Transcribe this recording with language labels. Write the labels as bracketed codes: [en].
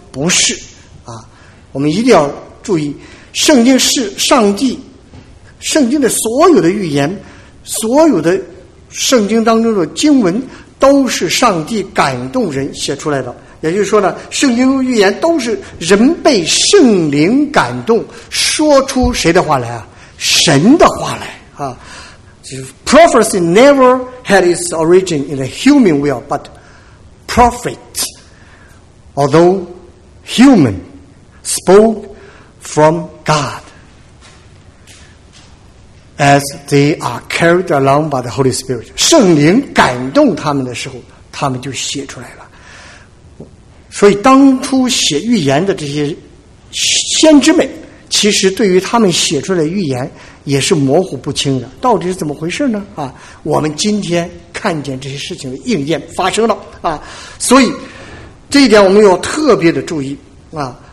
[zh] 不是啊。我们一定要注意，圣经是上帝，圣经的所有的预言，所有的圣经当中的经文都是上帝感动人写出来的。也就是说呢，圣经预言都是人被圣灵感动说出谁的话来啊？神的话来啊。 [en] 就是 prophecy never had its origin in the human will, but prophet, although human, spoke from God as they are carried along by the Holy Spirit. [zh] 圣灵感动他们的时候，他们就写出来了。所以当初写预言的这些先知们，其实对于他们写出来的预言也是模糊不清的，到底是怎么回事呢？啊，我们今天看见这些事情的应验发生了啊，所以这一点我们要特别的注意啊。